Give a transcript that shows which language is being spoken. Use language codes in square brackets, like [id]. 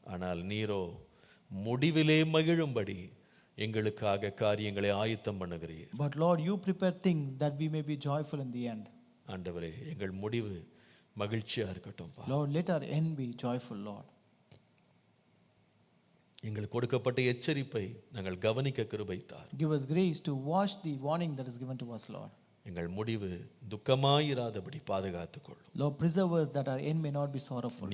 [ta] ஆனால் நீரோ முடிவிலே மகிழும்படி எங்களுக்காக காரியங்களை ஆயத்தம் பண்ணுகிறீர். [en] But Lord, you prepare things that we may be joyful in the end. [ta] ஆண்டவரே, எங்கள் முடிவு மகிழ்ச்சியா இருக்கட்டும். [en] Lord, let our end be joyful, Lord. [ta] எங்களுக்கு கொடுக்கப்பட்ட எச்சரிப்பை நாங்கள் கவனிக்க கிருபை தார். [en] Give us grace to watch the warning that is given to us, Lord. [ta] எங்கள் முடிவு துக்கமாயிராதபடி பாதுகாத்துக்கொள்ளும். [en] Lord, preserve us that our end may not be sorrowful.